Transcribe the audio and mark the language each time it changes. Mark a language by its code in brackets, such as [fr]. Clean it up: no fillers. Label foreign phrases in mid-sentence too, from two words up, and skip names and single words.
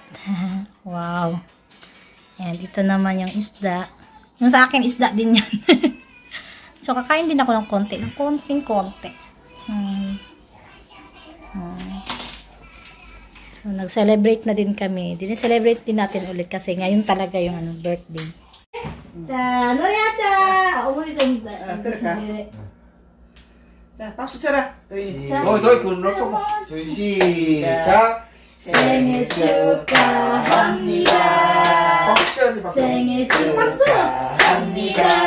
[tl] Wow. And ito naman yung isda. Yung sa akin, isda din yan. So, kakain din ako ng konti. Ng konting-konti. So, nag-celebrate na din kami. Din-celebrate din natin ulit kasi ngayon talaga yung birthday. [ko] 자, 노래하자! 어머니 좀. 들어가. 자, 박수 쳐라. 자. 너희 그 놓고. 시작. 생일 축하합니다. 생일 축하합니다.